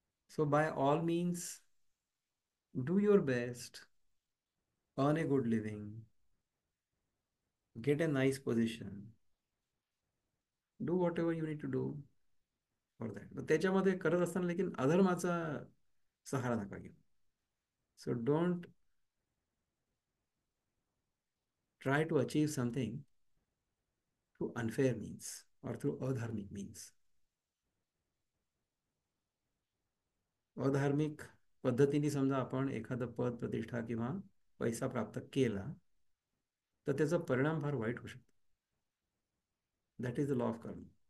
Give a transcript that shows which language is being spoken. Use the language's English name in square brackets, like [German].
[English] So by all means do your best, earn a good living, get a nice position, do whatever you need to do for that. [Marathi] त्याच्यामध्ये करत असताना लेकिन अधर्माचा सहारा नका घेऊ. [English] So don't try to achieve something through unfair means or through adharmic means. [Marathi] अधार्मिक पद्धतीने समजा आपण एखादं पद, प्रतिष्ठा किंवा पैसा प्राप्त केला तर त्याचा परिणाम फार वाईट होऊ शकतो. [English] That is the law of karma.